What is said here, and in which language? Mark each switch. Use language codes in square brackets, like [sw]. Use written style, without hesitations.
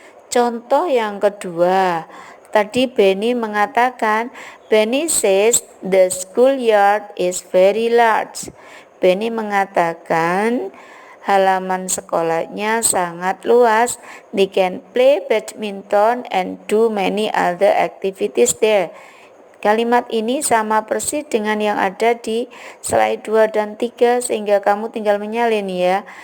[id] Contoh yang kedua, tadi Benny mengatakan, [en] Benny says the schoolyard is very large. [id] Benny mengatakan halaman sekolahnya sangat luas. [en] They can play badminton and do many other activities there. [id] Kalimat ini sama persis dengan yang ada di slide 2 dan 3, sehingga kamu tinggal menyalin ya.